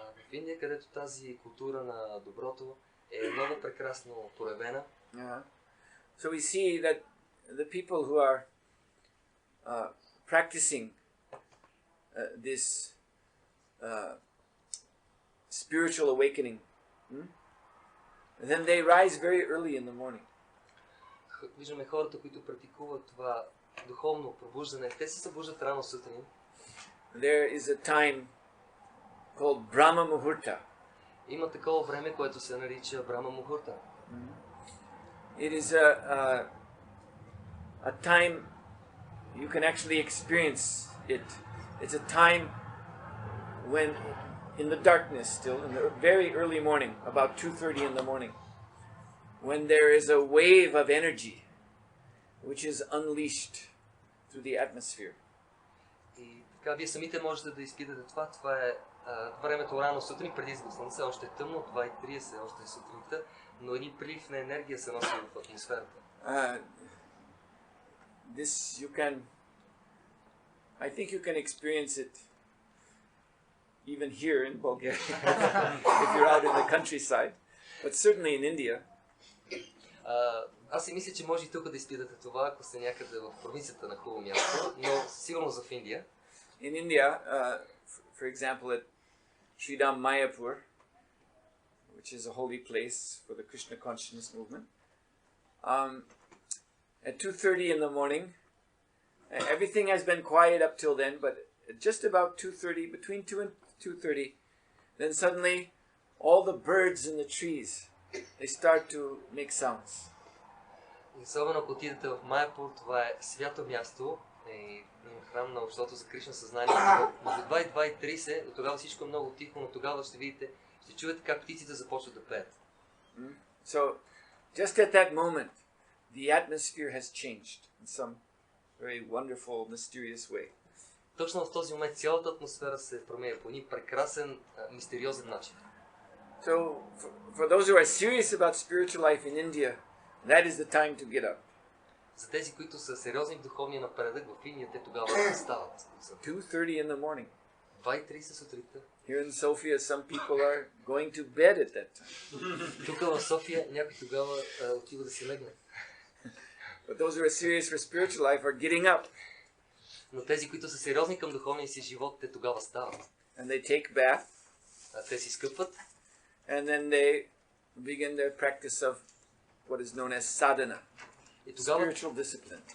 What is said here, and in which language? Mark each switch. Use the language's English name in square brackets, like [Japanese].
[Bulgarian] В Индия, където тази култура на доброто е много прекрасно проявена. [English] So we see that the people who are practicing this spiritual awakening, then they rise very early in the morning. [Bulgarian] Виждаме хората, които практикуват това духовно пробуждане. Те се събуждат рано сутрин. [English] There is a time called Brahma Muhurta. [Bulgarian] Има такова време, което се нарича Брама Мухурта. [English] It is a time you can actually experience it. It's a time when, in the darkness still, in the very early morning, about 2:30 in the morning, when there is a wave of energy which is unleashed through the atmosphere. [Bulgarian] И така, вие самите можете да изпитате това. Това е времето рано сутрин, преди изгрев слънце, още е тъмно, 2:30, още е сутринта, но един прилив на енергия се носи в атмосферата. [English] This you can, I think you can experience it even here in Bulgaria, if you're out in the countryside, but certainly in India. [Bulgarian] Аз си мисля, че може и тук да изпитате това, ако сте някъде в провинцията на хубаво място, но сигурно в Индия. [English] In India, for example, at Sridham Mayapur, which is a holy place for the Krishna consciousness movement, at 2:30 in the morning, everything has been quiet up till then, but just about 2:30, between 2 and 2:30, then suddenly all the birds in the trees, they start to make sounds. [Bulgarian] Особено ако отидете в Майяпур, това е свято място и храм на общото за Кришна съзнание. Между 2 и 2:30, до тогава всичко е много тихо, но тогава ще видите, ще чуете как птиците започват да пеят. [English] So, just at that moment, the atmosphere has changed in some very wonderful, mysterious way. [Bulgarian] Точно в този момент цялата атмосфера се променя по един прекрасен, мистериозен начин. [English] So, for those who are serious about spiritual life in India, that is the time to get up. [Bulgarian] За тези, които са сериозни в духовния напредък в Индия, те тогава стават. [English] 2:30 in the morning. [Bulgarian] 2:30 сутринта. [English] Here in Sofia, some people are going to bed at that time. [Bulgarian] Тук в София някой тогава отива да си легне. [English] But those who are serious for spiritual life are getting up. [Bulgarian] Но тези, които са сериозни към духовния си живот, те тогава стават. [English] And they take bath. [Bulgarian] Те си скъпват. [English] And then they begin their practice of what is known as sadhana, spiritual discipline.